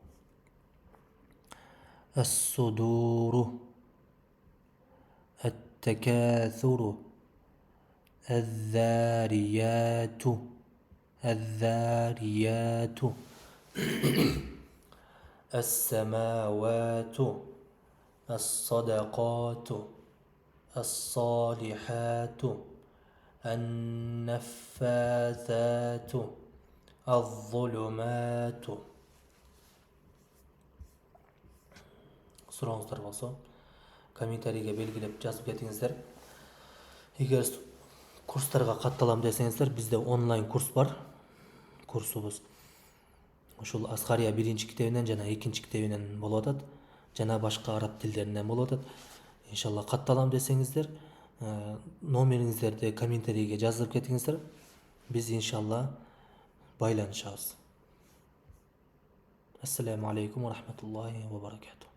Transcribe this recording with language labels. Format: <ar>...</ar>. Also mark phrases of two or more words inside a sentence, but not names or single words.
<ar>الصدور التكاثر الذاريات السماوات الصدقات الصالحات النفاثات الظلمات.</ar> <kk>Сураңыздар болса, комментарийге белгілеп жазып кетіңіздер. Егер курстарға катталам десеңіздер, бізде онлайн курс бар.</kk> <ky>Курсубуз ушул Асқария биринчи китебинен жана экинчи китебинен болуп атат, жана башка араб тилдеринен болуп атат. Иншалла катталам десеңиздер, номериңиздерди комментарийге жазып кетиңиздер. Биз иншаллах байланышабыз.</ky> <ar>السلام عليكم ورحمة الله وبركاته.</ar>